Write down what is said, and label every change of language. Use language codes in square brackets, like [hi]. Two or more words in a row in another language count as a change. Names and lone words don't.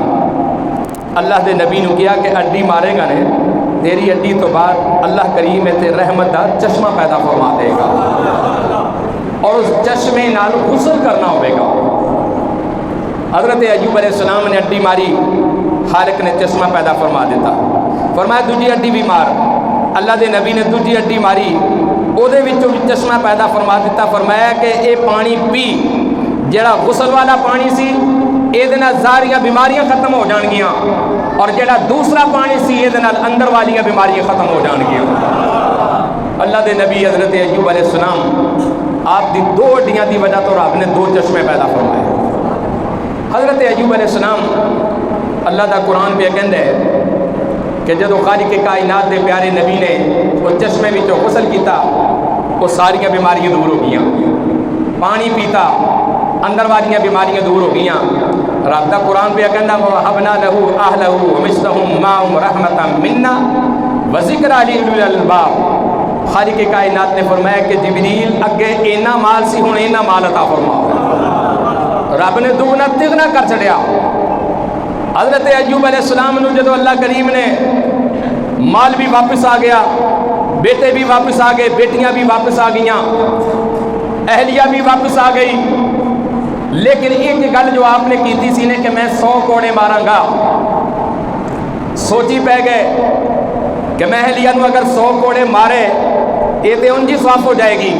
[pa] اللہ دے نبی نے کیا کہ اڈی مارے گا نے تیری اڈی تو بعد اللہ کریم تے رحمت دا چشمہ پیدا فرما دے گا، اور اس چشمے نال غسل کرنا ہوئے گا۔ حضرت ایوب [ar] علیہ السلام [pa] نے اڈی ماری، خالق نے چشمہ پیدا فرما دیتا، فرمایا دوجی اڈی بھی مار۔ اللہ دے نبی نے دوجی اڈی ماری، او دے وچوں بھی چشمہ پیدا فرما دیتا، فرمایا کہ اے پانی پی، جڑا غسل والا پانی سی اے دے نال ساریاں بیماریاں ختم ہو جان گیاں، اور جڑا دوسرا پانی سی اے دے نال اندر والیاں بیماریاں ختم ہو جان گیاں۔ اللہ دے نبی حضرت ایوب [ar] علیہ السلام [pa] آپ دی 2 ہڈیاں دی وجہ تو رب نے 2 چشمے پیدا فرمائے۔ حضرت ایوب [ar] علیہ السلام [pa] اللہ دا قرآن پہ کہندا ہے کہ جدو خالق کائنات دے پیارے نبی نے وہ چشمے وچوں غسل کیتا وہ ساریاں بیماریاں دور ہو گئیاں، پانی پیتا اندر والیاں بیماریاں دور ہو گئیاں۔ رب دا قرآن پہ کہندا [ar] وَوَهَبْنَا لَهُ أَهْلَهُ وَمِثْلَهُم مَّعَهُمْ رَحْمَةً مِنَّا وَذِكْرَىٰ لِأُولِي الْأَلْبَابِ۔ [pa] خالق کائنات نے فرمایا کہ جبریل اگے اینا مال سی ہن اینا مال عطا فرما، رب نے دوگنا تگنا کر چھڑیا۔ حضرت ایوب [ar] علیہ السلام [pa] نے جدو اللہ کریم نے مال بھی واپس آ گیا، بیٹے بھی واپس آ گئے، بیٹیاں بھی واپس آ گئیاں، اہلیہ بھی واپس آ گئی، لیکن ایک گل جو آپ نے کیتی سی نے کہ میں 100 کوڑے ماراں گا، سوچی پہ گئے کہ میں اہلیہ نو اگر 100 کوڑے مارے یہ تے انجی صاف ہو جائے گی۔